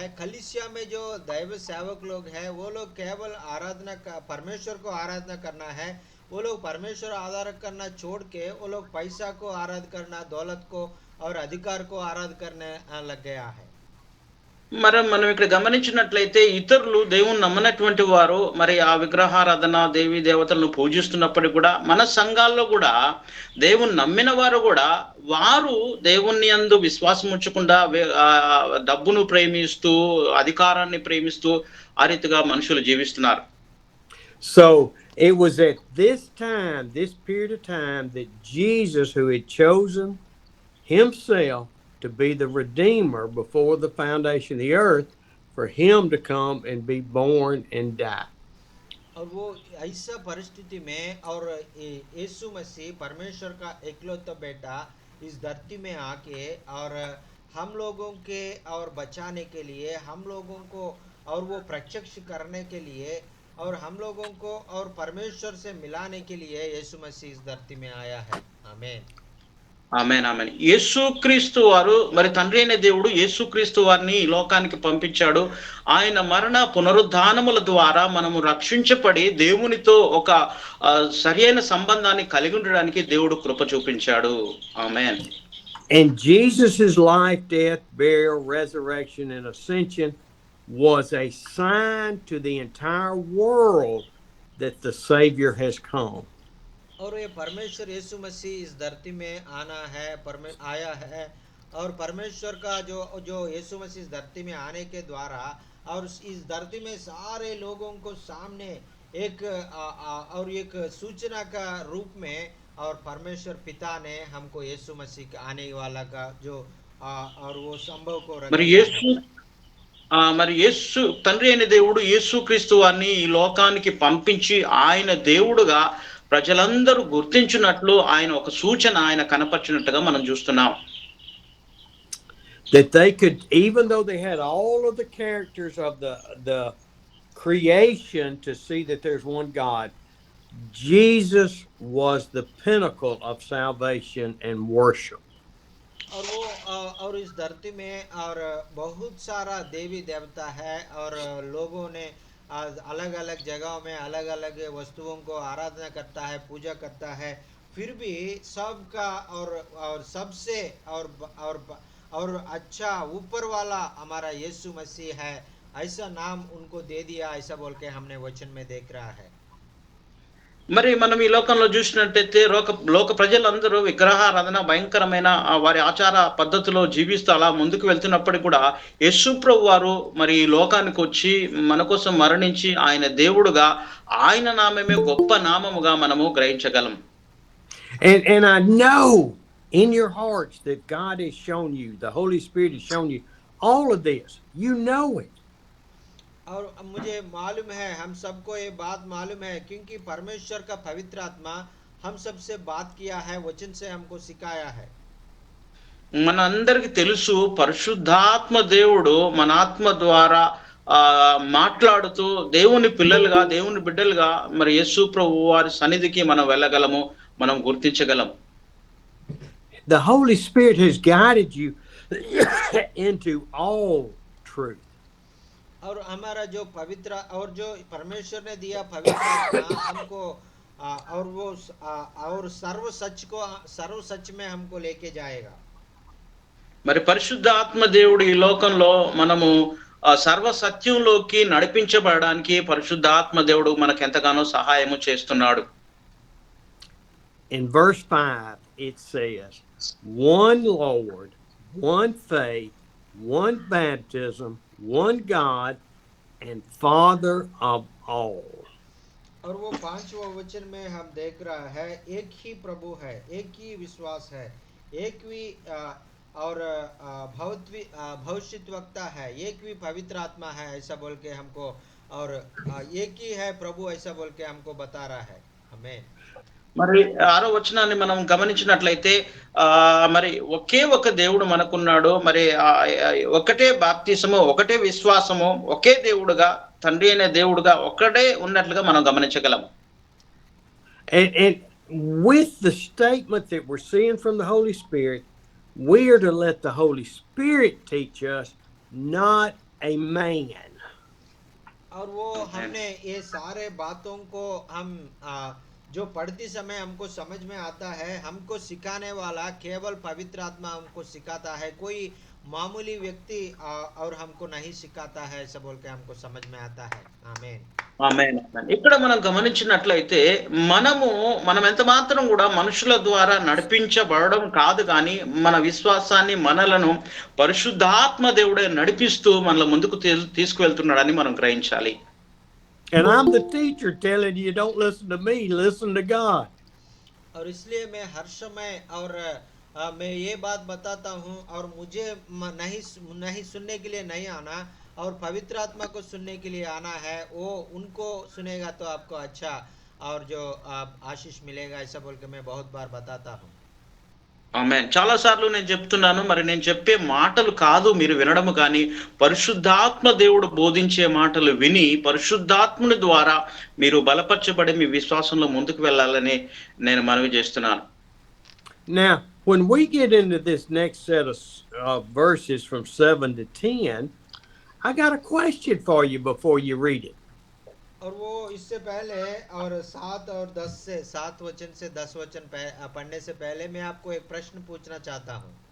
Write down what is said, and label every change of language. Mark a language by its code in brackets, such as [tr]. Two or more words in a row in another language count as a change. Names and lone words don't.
[hi] कलीसिया में जो दैव सेवक लोग हैं वो लोग केवल आराधना का, परमेश्वर को आराधना करना है। वो लोग परमेश्वर आराधना करना छोड़ के वो लोग पैसा को आराध करना, दौलत को और अधिकार को आराध करने लग गया है। [te] మరి మనం ఇక్కడ గమనించినట్లయితే ఇతరులు దేవుని నమ్మనటువంటి వారు మరి ఆ విగ్రహారాధన, దేవీ దేవతలను పూజిస్తున్నప్పటికీ కూడా మన సంఘాల్లో కూడా దేవుని నమ్మిన వారు కూడా వారు దేవుని యందు విశ్వాసం ఉంచకుండా డబ్బును ప్రేమిస్తూ, అధికారాన్ని ప్రేమిస్తూ ఆ రీతిగా మనుషులు జీవిస్తున్నారు. [en] So it was at this time, this period of time, that Jesus, who had chosen himself to be the Redeemer before the foundation of the earth, for him to come and be born and die. [hi] और वो ऐसा परिस्थिति में और यीशु मसीह परमेश्वर का इकलौता बेटा इस धरती में आके और हम लोगों के और बचाने के लिए, हम लोगों को और वो प्रत्यक्ष करने के लिए और हम लोगों को और परमेश्वर से मिलाने के लिए यीशु मसीह इस धरती में आया है। आमीन, [te] ఆమేన్, ఆమేన్. యేసుక్రీస్తు వారు మరి తండ్రి అయిన దేవుడు యేసుక్రీస్తు వారిని ఈ లోకానికి పంపించాడు. ఆయన మరణ పునరుద్ధానముల ద్వారా మనము రక్షించబడి దేవునితో ఒక సరైన సంబంధాన్ని కలిగి ఉండడానికి దేవుడు కృప చూపించాడు. ఆమేన్. [en] And Jesus's life, death, burial, resurrection, and ascension was a sign to the entire world that the Savior has come. [hi] और ये परमेश्वर यीशु मसीह इस धरती में आया है और परमेश्वर का जो यीशु मसीह इस धरती में आने के द्वारा और इस धरती में सारे लोगों को सामने एक सूचना का रूप में और परमेश्वर पिता ने हमको यीशु मसीह के आने वाला का जो और वो संभव को [te] మరి యేసు తండ్రి అయిన దేవుడు యేసుక్రీస్తు వారిని ఈ లోకానికి పంపించి ఆయన దేవుడుగా ప్రజలందరూ గుర్తించినట్లు ఆయన ఒక సూచన ఆయన కనపరిచినట్టుగా మనం చూస్తున్నాం. [en] That they could, even though they had all of the characters of the creation to see that there's one God, Jesus was the pinnacle of salvation and worship. [hi] और वो और इस धरती में और बहुत सारा देवी देवता है और लोगों ने अलग अलग जगहों में अलग अलग वस्तुओं को आराधना करता है, पूजा करता है, फिर भी सबका और सबसे और अच्छा ऊपर वाला हमारा यीशु मसीह है, ऐसा नाम उनको दे दिया, ऐसा बोल के हमने वचन में देख रहा है। [te] మరి మనం ఈ లోకంలో చూసినట్టయితే లోక ప్రజలందరూ విగ్రహారాధన, భయంకరమైన వారి ఆచార పద్ధతిలో జీవిస్తూ అలా ముందుకు వెళ్తున్నప్పటికీ కూడా యేసు ప్రభు వారు మరి ఈ లోకానికి వచ్చి మన కోసం మరణించి ఆయన దేవుడుగా, ఆయన నామమే గొప్ప నామముగా మనము గ్రహించగలం. [en] And I know in your hearts that God has shown you, the Holy Spirit has shown you all of this. You know it. [hi] और मुझे मालूम है, हम सबको ये बात मालूम है, क्योंकि परमेश्वर का पवित्र आत्मा हम सबसे बात किया है, वचन से हमको सिखाया है. [te] మనందరికి తెలుసు పరిశుద్ధాత్మ దేవుడు మన ఆత్మ ద్వారా మాట్లాడుతూ దేవుని పిల్లలుగా, దేవుని బిడ్డలుగా మరి యేసు ప్రభు వారి సన్నిధికి మనం వెళ్ళగలము, మనం గుర్తించగలం. [en] The Holy Spirit has guided you into all truth. [hi] और हमारा जो पवित्र और जो परमेश्वर ने दिया पवित्र आत्मा हमको और वो और सर्व सच में हमको लेके जाएगा। [te] మరి పరిశుద్ధాత్మ దేవుడు ఈ లోకంలో మనము సర్వ సత్యంలోకి నడిపించబడడానికి పరిశుద్ధాత్మ దేవుడు మనకు ఎంతగానో సహాయము చేస్తున్నాడు. [en] In verse 5, it says, one Lord, one faith, one baptism, one God, and Father of all. [hi] और वो 5वां वचन में हम देख रहा है एक ही प्रभु है, एक ही विश्वास है, एक भी और भविष्य वक्ता है, एक भी पवित्र आत्मा है ऐसा बोल के हमको, और एक ही है प्रभु ऐसा बोल के हमको बता रहा है हमें। [te] మరి 6వ వచనాన్ని మనం గమనించినట్లయితే మరి ఒకే ఒక దేవుడు మనకున్నాడు. మరి ఒకటే బాప్తిసము, ఒకటే విశ్వాసము, ఒకే దేవుడుగా, తండ్రి అనే దేవుడుగా ఒక్కడే ఉన్నట్లుగా మనం గమనించగలం. [en] And with the statement that we're seeing from the Holy Spirit, we are to let the Holy Spirit teach us, not a man. [hi] और वो हमने ये सारे बातों को हम जो पढ़ते समय हमको समझ में आता है, हमको सिखाने वाला केवल पवित्र आत्मा हमको सिखाता है, कोई मामूली व्यक्ति और हमको नहीं सिखाता है ऐसा बोल के हमको समझ में आता है। आमीन [te] ఆమేన్. ఇక్కడ మనం గమనించినట్లయితే మనం ఎంత మాత్రం కూడా మనుషుల ద్వారా నడిపించబడడం కాదు, కానీ మన విశ్వాసాన్ని మనలను పరిశుద్ధాత్మ దేవుడే నడిపిస్తూ మనల ముందుకు తీసుకువెళ్తున్నాడని మనం గ్రహించాలి. [en] And I'm the teacher telling you, don't listen to me, listen to God. [hi] और इसलिए मैं हर समय और मैं ये बात बताता हूँ, और मुझे नहीं सुनने के लिए नहीं आना, और पवित्र आत्मा को सुनने के लिए आना है। वो उनको सुनेगा तो आपको अच्छा और जो आशीष मिलेगा ऐसा बोल के मैं बहुत बार बताता हूँ। [te] ఆమేన్. చాలా సార్లు నేను చెప్తున్నాను, మరి నేను చెప్పే మాటలు కాదు మీరు వినడము, కానీ పరిశుద్ధాత్మ దేవుడు బోధించే మాటలు విని పరిశుద్ధాత్ముని ద్వారా మీరు బలపరచబడి మీ విశ్వాసంలో ముందుకు వెళ్ళాలని నేను మనవి చేస్తున్నాను. [en] Now, when we get into this next set of verses from 7 to 10, I got a question for you before you read it. [hi] और वो इससे पहले और 7 और 10 से 7 वचन से 10 वचन पढ़ने से पहले मैं आपको एक प्रश्न पूछना चाहता हूँ।